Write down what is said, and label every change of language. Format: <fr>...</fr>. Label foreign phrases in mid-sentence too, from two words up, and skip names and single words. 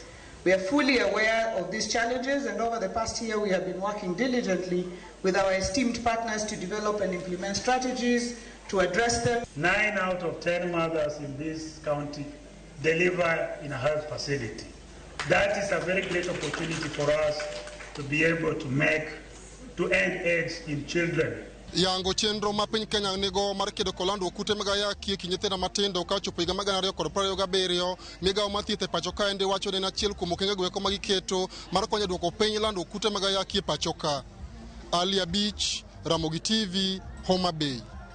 <en>We are fully aware of these challenges, and over the past year we have been working diligently with our esteemed partners to develop and implement strategies to address them. 9 out of 10 mothers in this county deliver in a health facility. That is a very great opportunity for us to be able to end AIDS in children.</en> <luo>Yango chenro ma piny Kenya nigo mar kedo kod landruok kute mag ayaki e kind nyithindo matindo ka ochopo higa mar 2027. Migao mar thieth e pacho ka ende wacho ni achiel kuom okengego eko ma giketo mar konyo duoko piny landruok kute mag ayaki e pacho ka. Alia Beach, Ramogi TV, Homa Bay.</luo>